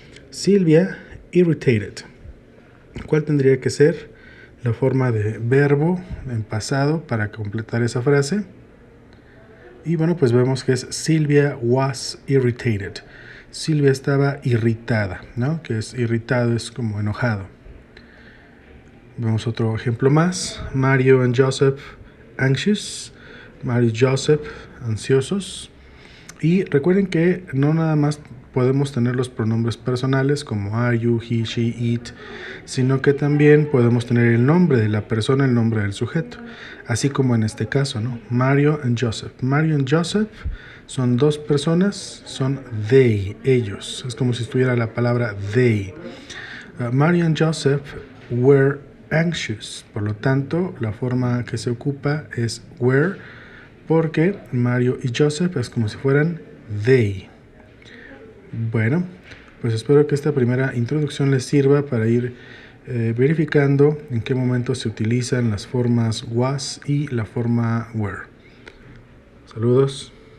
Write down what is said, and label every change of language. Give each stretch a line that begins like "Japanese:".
Spanish: Silvia irritated. ¿Cuál tendría que ser la forma de verbo en pasado para completar esa frase? Y bueno, pues vemos que es
English: Silvia was irritated.
Spanish: Silvia estaba irritada, ¿no? Que es irritado, es como enojado. Vemos otro ejemplo más.
English: Mario and Joseph anxious.
Spanish: Mario y Joseph ansiosos. Y recuerden que no nada más podemos tener los pronombres personales como are, you, he, she, it, sino que también podemos tener el nombre de la persona, el nombre del sujeto, así como en este caso, ¿no? Mario and Joseph. Mario and Joseph son dos personas, son they, ellos. Es como si estuviera la palabra they.
English: Mario and Joseph were anxious.
Spanish: Por lo tanto, la forma que se ocupa es were, porque Mario y Joseph es como si fueran they. Bueno, pues espero que esta primera introducción les sirva para ir verificando en qué momento se utilizan las formas was y la forma were. Saludos.